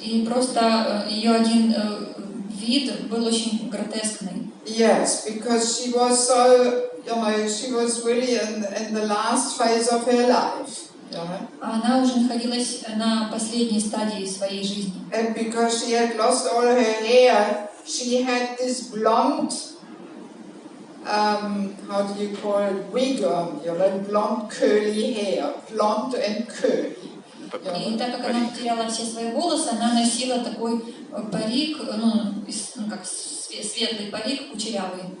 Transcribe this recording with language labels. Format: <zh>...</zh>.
<ru>И просто ее один вид был очень гротескный.</ru> <en>Yes, because she was so, you know, she was really in the last phase of her life.</en> <ru>Она уже находилась на последней стадии своей жизни.</ru> <en>And because she had lost all her hair, she had this blonde, how do you call it, wig on, you know, blonde curly hair, blonde and curly.</en> <ru>И так как она потеряла все свои волосы, она носила такой парик, как светлый парик, кучерявый.</ru>